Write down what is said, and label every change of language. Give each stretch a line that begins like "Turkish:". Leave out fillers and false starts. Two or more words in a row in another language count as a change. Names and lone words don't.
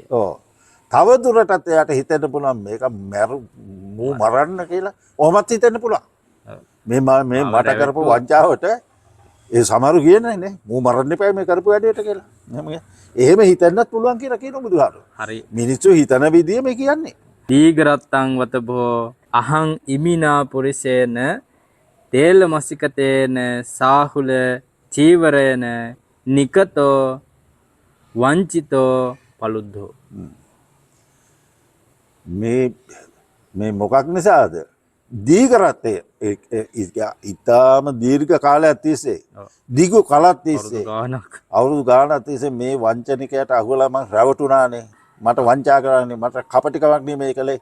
Sinhala: තව දුරටත් එයාට හිතෙන්න පුළුවන් මේක මූ මරන්න කියලා. ඔහොමත් හිතෙන්න පුළුවන්. මේ මට කරපු වංචාවට ඒ සමහරු කියන්නේ නේ මූ මරන්න එපා මේ කරපු වැඩේට කියලා. එහෙම හිතන්නත් පුළුවන් කියලා කියන බුදුහාරෝ. හරි. මිනිස්සු හිතන විදිය මේ කියන්නේ.
Pali: දීගරත්තං වතබෝ අහං ඉමිනා පුරිසේන තේල මසිකතේන සාහුල චීවරේන නිකතෝ වංචිතෝ පලුද්ධෝ.
Sinhala: මේ මොකක් නිසාද? දීගරත්තය ඉතාම දීර්ඝ කාලයක් තිස්සේ දිගු කලක් තිස්සේ අවුරුදු ගානක් තිස්සේ මේ වංචනිකයට අහුවලා මං රැවටුණානේ. මට වංචා කරන්නේ මට කපටිකමක් නේ මේ කළේ.